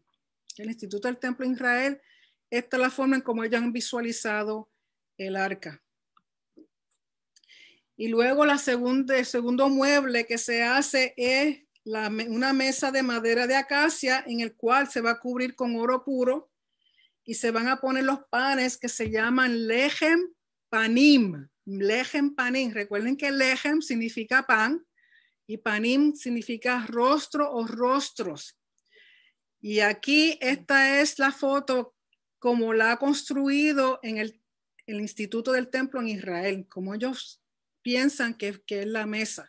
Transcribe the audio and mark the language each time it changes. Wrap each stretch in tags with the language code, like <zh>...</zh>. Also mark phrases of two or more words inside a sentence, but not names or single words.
<es>El Instituto del Templo en Israel, esta es la forma en como ellos han visualizado el arca. Y luego el segundo mueble que se hace es una mesa de madera de acacia en el cual se va a cubrir con oro puro y se van a poner los panes que se llaman</es> <he>לחם פנים. לחם פנים.</he> <es>Recuerden que lechem significa pan y panim significa rostro o rostros. Y aquí esta es la foto como la ha construido en el Instituto del Templo en Israel, como ellos piensan que es la mesa.</es>